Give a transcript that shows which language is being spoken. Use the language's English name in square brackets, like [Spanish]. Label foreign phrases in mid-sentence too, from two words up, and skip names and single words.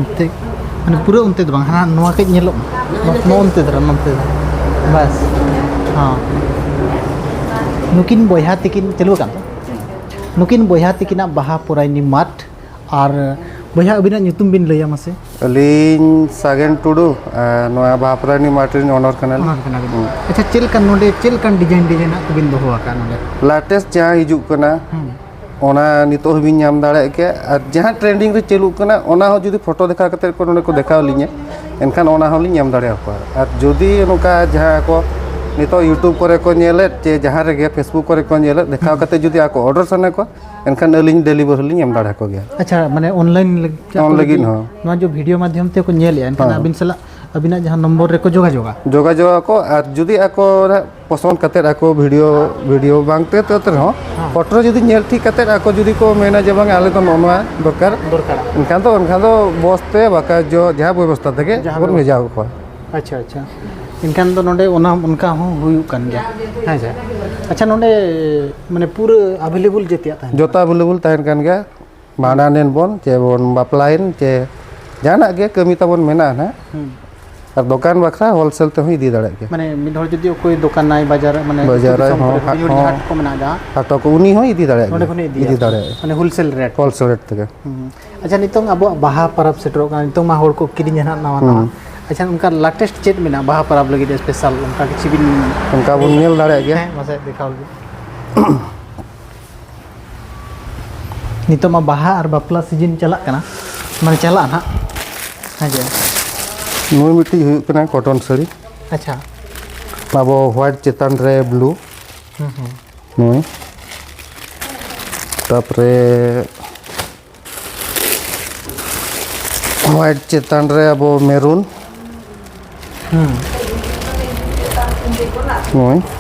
[Santali] Nanti माने पूरा उनते दो हाँ नोआ के नेलो नोनते दरा बस हाँ नुकिन बोया तिकिन चलू कान नुकिन बोया तिकिना बाहा पुराइनी माठ और बोया अबिना nyutum बिन लैया मासे अलीन सागेन टुडू नोआ बाहा पुराइनी माठ रिन ऑनर कनाल अच्छा चेल कान नोडे चेल कान डिजाइन को बिन दोहो आका नोडे लाटेस्ट जहाँ हिजुक कना ओना नितो हबिन नाम दाड़े के और जहाँ ट्रेंडिंग रे चलू कना ओना हो जुदी फोटो देखा कते को नोडे को देखाव लिnya एनखान ओना हो लिन नाम दाड़े आको और जुदी नोका जहाँ को नितो यूट्यूब करे को नेले जे जहाँ रे फेसबुक करे को नेले देखाव कते जुदी आको ऑर्डर सने को एनखान अलिन डिलीवर लिन नाम दाड़े को गया अच्छा माने ऑनलाइन लगिन हो नोआ जो वीडियो माध्यम ते को नेले एनखान अबिन सला अबिना जहाँ नंबर रे को जोगा को और जुदी आको पसंद कते आको वीडियो बांगते तो हो फोटो जुदी नेल ठीक कते आको जुदी को मेना जे बांग आले तो नोआ दरकार एनखान तो बसते बाका जो जहाँ व्यवस्था तके बन भेजा को अच्छा अच्छा इनखान तो नोडे ओना उनका हो हुयु कान गया हां जा अच्छा नोडे माने पूरा अवेलेबल जेतिया था जोता अवेलेबल ताहन कान गया मानानेन बोन जे बोन बापलाइन जे जाना गे कमी तबन मेना ना और दुकान बखरा होलसेल ते हुई दी दाड़े के माने मिड हर जदी कोई दुकान नाई बाजार माने बाजार हाट को मना जा हाटो को उनी हो इदी दाड़े नोडे कोने इदी दाड़े माने [English] wholesale rate [Santali] तके अच्छा नितों अब बाहा परब सेटरो का नितों मा होड़ को किरिन जना नवा अच्छा उनका लेटेस्ट चेट में ना बाहा परब लगी स्पेशल उनका किछि बिन उनका बन नेल दाड़े गया मासे देखाओ नितों मा बाहा और बापला सीजन चला कना माने चला ना हां जे नुई मिट्टी हुई कना कॉटन साड़ी अच्छा अब व्हाइट चेतन रे ब्लू नुई तापरे व्हाइट चेतन रे अब मेरून नुई